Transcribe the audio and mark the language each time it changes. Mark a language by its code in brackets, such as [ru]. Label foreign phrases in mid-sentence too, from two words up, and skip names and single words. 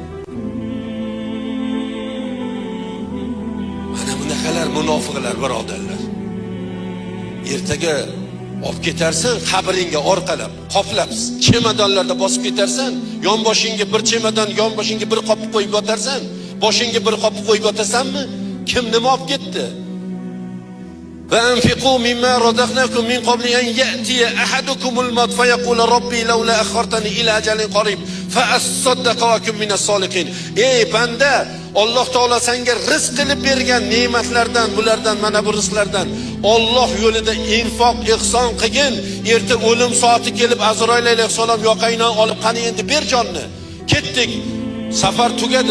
[uz] Mana bunaqalar munofiqlar birodarlar. Ertaga olib ketarsan qabringga orqalab, qoplab, chemadonlarda bosib ketarsan, yonboshingga bir chemadon, yonboshingga bir qop qo'yib yotarsan, boshingga bir qop qo'yib yotasanmi? Kim nima olib ketdi? [ar] وأنفقوا مما رزقناكم من قبل أن يأتي أحدكم الموت فيقول ربي لولا أخرتني إلى أجل قريب فأصدق وأكن من الصالحين. [uz] Ey banda, Alloh taolo senga rizq qilib bergan ne'matlardan, bulardan, mana bu rizqlardan Alloh yo'lida infoq, ihson qilgin. Erta o'lim soati kelib Azroil alayhissalom yoqangdan olib, qani endi ber jonni. Ketdik. Safar tugadi.